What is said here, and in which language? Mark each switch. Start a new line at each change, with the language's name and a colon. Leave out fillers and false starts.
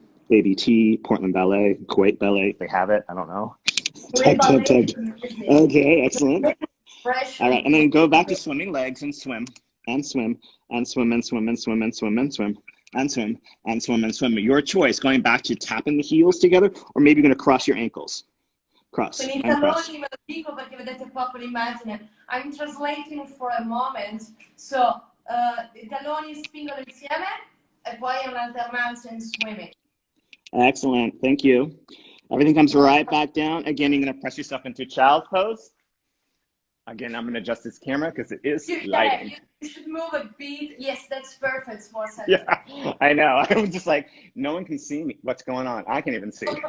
English: ABT, Portland Ballet, Kuwait Ballet, they have it, I don't know. Tap, tap, tap. Okay, excellent. All right, and then go back to swimming legs and swim, and swim, and swim, and swim, and swim, and swim, and swim, and swim, and swim, and swim. Your choice, going back to tapping the heels together, or maybe you're gonna cross your ankles. Cross,
Italian: Con i
English: and cross.
Italian: talloni ve lo dico perché vedete proprio l'immagine.
English: I'm translating for a moment.
Italian: So, I talloni spingono insieme e poi è un'alternanza in swimming.
English: Excellent, thank you. Everything comes right back down. Again, you're gonna press yourself into child's pose. Again, I'm going to adjust this camera because it is Yeah, lighting. you should move a bit. Yes, that's perfect. It's more sense. Yeah, I know. I was just like, no one can see me. What's going on? I can't even see.